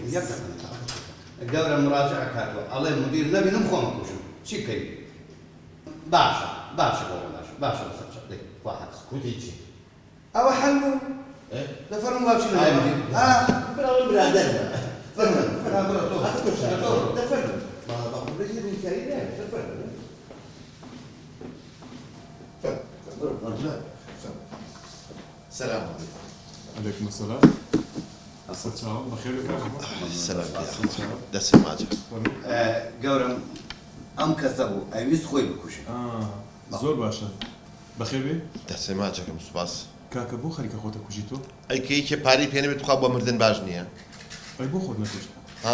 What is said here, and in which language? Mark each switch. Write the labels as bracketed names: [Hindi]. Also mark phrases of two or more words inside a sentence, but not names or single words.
[Central Kurdish] یەک دقیقە گەورە مراجعە کاتوە ئەڵێ مدیر نەبینم خۆم بکوژم چی بکەین باشە باشە گەورە باشە باشە بەسەر چەک دەی خوا حەفظ کوتی چی ئەوە حەل بوو دەفەرموو بابچین لای مدیر براوە برادەر فەرمە برا تۆ دەفەرمە بەخۆ ڕێژی نایە دەفەرمە سلام [Arabic] عليكم السلام السلام بخير [Central Kurdish] سلام دەسم ماجە گەورم ئەم کەسە بوو ئەویست خۆی بکوژێ زۆر باشە بەخێر بێ دەسێ ماچەکەم سوپاس کاکە بۆ خەریکە خۆتە کوژی تۆ ئەی کەیکێ پارەی پێنەبێت خوا بۆ مردن باش نییە ئەی بۆ خۆت نەکوشت ها